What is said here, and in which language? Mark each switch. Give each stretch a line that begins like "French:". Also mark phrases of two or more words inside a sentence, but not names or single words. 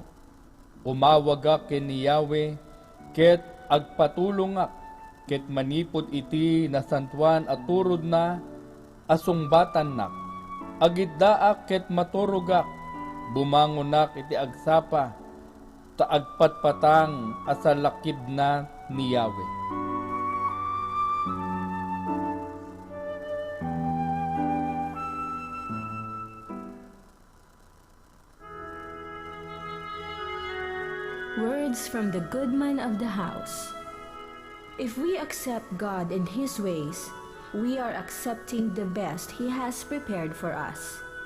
Iloko: Umawaga ken ni Yahweh ket agpatulongak ket manipod iti nasantuan at turod na asungbatan nak. Agiddaak ket maturugak bumangonak iti agsapa ta agpatpatang asalakib na ni Yahweh.
English: Words from the good man of the house. If we accept God and His ways, we are accepting the best He has prepared for us.